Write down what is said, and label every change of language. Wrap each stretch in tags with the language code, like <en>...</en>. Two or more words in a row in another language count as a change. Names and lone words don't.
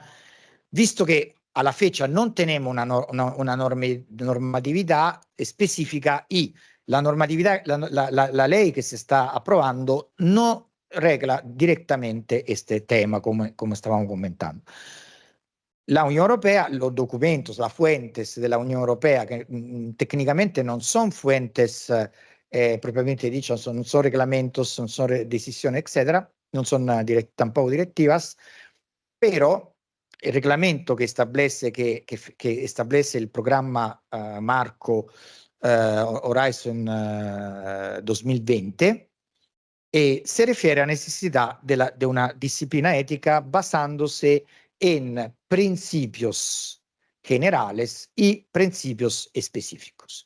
<es>Visto que a la fecha non tenemos una normatividad específica y la normatividad, la ley que se está aprobando no regla directamente este tema, como estábamos comentando. La Unión Europea, los documentos, las fuentes de la Unión Europea, que técnicamente no son fuentes propiamente dicho,</es> <it>non sono</it> <es>reglamentos,</es> <it>non sono decisioni,</it> <es>etcétera,</es> <it>non sono</it> <es>tampoco directivas, pero el reglamento que establece el programa marco Horizon 2020 se refiere a la necesidad de una disciplina ética basándose en principios generales y principios específicos.</es>